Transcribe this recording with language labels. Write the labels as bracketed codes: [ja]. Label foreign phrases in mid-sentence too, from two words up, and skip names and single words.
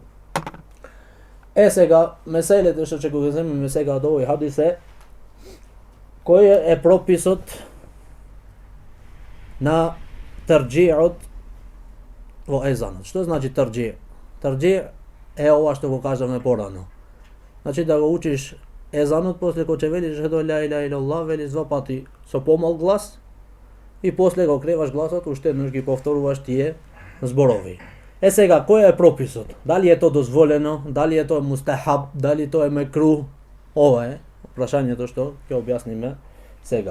[mk] Сега меселете што ќе го земеме сега од овој хадис е кој е прописот на тарџиот во езанот. Што значи тарџи? Тарџи е ова што го кажавме порано. Значи да го учиш езанот, после кога ќе велиш [ar] أشهد لا إله إلا الله, [mk] велиш два пати со помал глас и после го креваш гласот, уште еднаш ги повторуваш тие зборови. Сега, кој е прописот? Дали е тоа дозволено, дали е тоа мустахаб, дали тоа е мекрух? Ова е прашањето што ќе објасниме сега.